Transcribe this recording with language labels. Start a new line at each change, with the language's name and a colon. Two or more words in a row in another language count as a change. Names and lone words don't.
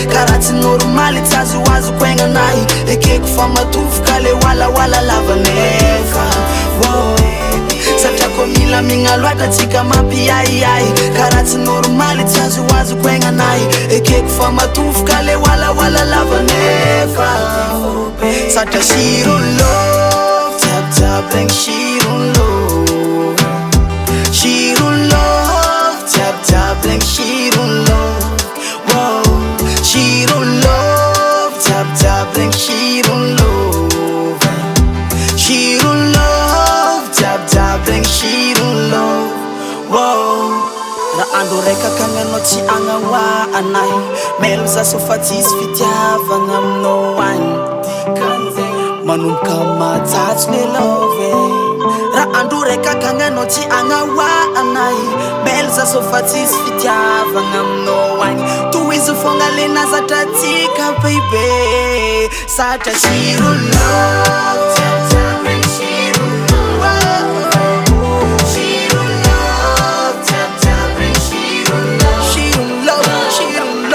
Malagasy: Ka raha tsy normaly, tsy azoazoko aignanahy. Ekeko fa matofoka le walawalalava nefa. Wow. Satria koa mila migna loatra tsika mampiahiahy. Ka raha tsy normaly, tsy azoazoko aignanahy. Ekeko fa matofoka le walawalalava nefa.
English: Satria she don't love, tap tap and she don't love. She don't love, Jab, jab, like she don't love. Whoa. She don't love. Jab, jab, like she don't love. She don't love. Jab, jab, like she don't love. Whoa.
Malagasy: Raha andro raika ka anao tsy agnahoa anahy. Mailo za so fa tsisy fitiavana aminao any. Manomboka matsatso ny love e. Raha andro raika akagny anao tsy agnahoa anay. Belle za sao fa tsisy fitiavagna aminao agny. Tohizo foagna le nazatra antsika, baby.
English: Zatra zero love, zatra zero love. Zero love, zatra zero love. Zero love, zero